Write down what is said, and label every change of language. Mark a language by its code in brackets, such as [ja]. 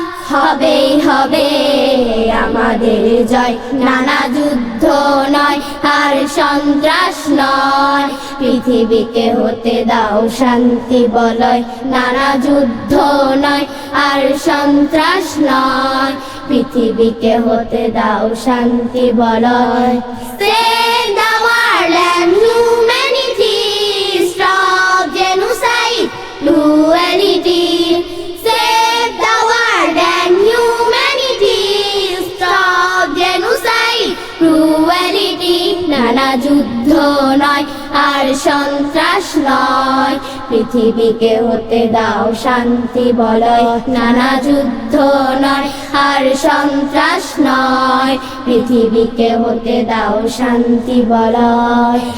[bn] হবেই হবে আমাদের জয়, নানা যুদ্ধ নয় আর সন্ত্রাস নয়, পৃথিবীকে হতে দাও শান্তি বলয়। নানা যুদ্ধ নয় আর সন্ত্রাস নয়, পৃথিবীকে হতে দাও শান্তি বলয়। [en] Save the world and humanity, stop genocide, cruelty. Save the world and humanity, stop genocide, cruelty. [bn] নানা যুদ্ধ নয় আর সন্ত্রাস নয়, পৃথিবীকে হতে দাও শান্তি বলয়। নানা যুদ্ধ নয় আর সন্ত্রাস নয়, পৃথিবীকে হতে দাও শান্তি বলয়।